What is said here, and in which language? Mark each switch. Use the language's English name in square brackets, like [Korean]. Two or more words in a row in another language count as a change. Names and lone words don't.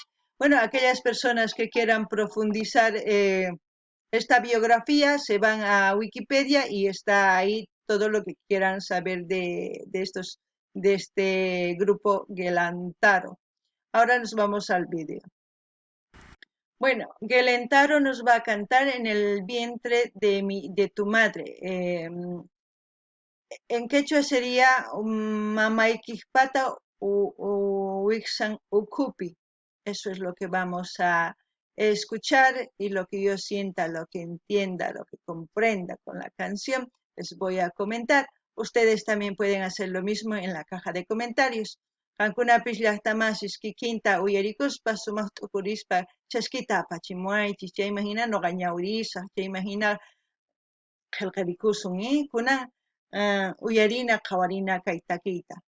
[Spanish] Bueno, aquellas personas que quieran profundizar esta biografía se van a Wikipedia y está ahí todo lo que quieran saber de este grupo Gelantaro. Ahora nos vamos al vídeo. Bueno, Gelentaro nos va a cantar En el vientre de tu madre. En quechua sería [Quechua] mamaykipata wiksan ukupi. [Spanish] Eso es lo que vamos a escuchar y lo que yo sienta, lo que entienda, lo que comprenda con la canción, les voy a comentar. Ustedes también pueden hacer lo mismo en la caja de comentarios. [Quechua] Kankunapis llaqtamasis kikinta uyarikuspa sumaq t'ukurispa chaskita apachimuaychis chay imagina noqa ñawrisaq chay imagina qillqarikusun kunan uyarina qhawarina kay takiyta.